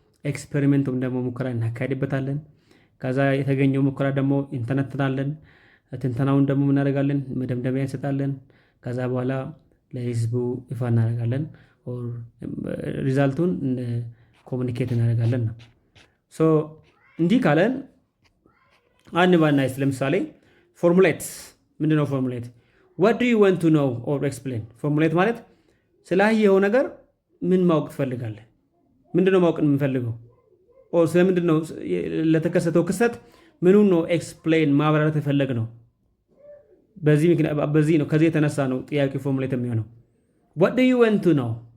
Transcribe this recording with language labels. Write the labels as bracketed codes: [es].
[am] ኤክስፔሪመንት ወይም ደግሞ ሙከራ እናካሄድበታለን። ከዛ የተገኘው ሙከራ ደግሞ እንተነትናለን። ትንተናውን ደግሞ እናደርጋለን፣ መደምደሚያ እንሰጣለን። ከዛ በኋላ ለህዝቡ ይፋ እናደርጋለን። ኦር ሪዛልቱን ኮሙኒኬት እናደርጋለን ነው። ሶ እንዲህ ካለን አንድ ባናይስ ለምሳሌ ፎርሙሌት ምንድነው? [en] ፎርሙሌት what do you want to know or explain? [am] ፎርሙሌት ማለት ስላየኸው ነገር ምን ማወቅ ትፈልጋለህ? ምንድነው ማወቅ የምንፈልገው? ኦር ስለምንድነው ለተከሰተው ክስተት ምኑን ነው ኤክስፕሌን ማብራራት የፈለግ ነው? በዚህ ነው ከዚህ የተነሳ ነው ጥያቄ ፎርሙሌት የሚሆነው። [en] what do you want to know?